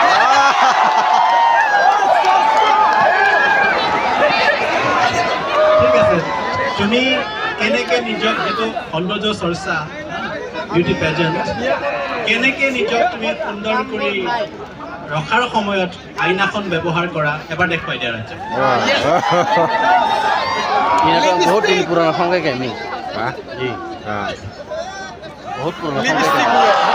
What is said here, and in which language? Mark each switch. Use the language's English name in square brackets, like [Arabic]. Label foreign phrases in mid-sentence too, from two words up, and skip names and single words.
[Assamese] ঠিক আছে তুমি কেনেকৈ নিজক যিটো সৌন্দৰ্য চৰ্চা [English] beauty pageant [Assamese] কেনেকৈ নিজক তুমি সুন্দৰ কৰি ৰখাৰ সময়ত আইনাখন ব্যৱহাৰ কৰা এবাৰ দেখুৱাই দিয়া ৰাজ্য [Hindi] बहुत दिन पुराना सॉन्ग है क्या नहीं जी हाँ बहुत पुराना सॉन्ग है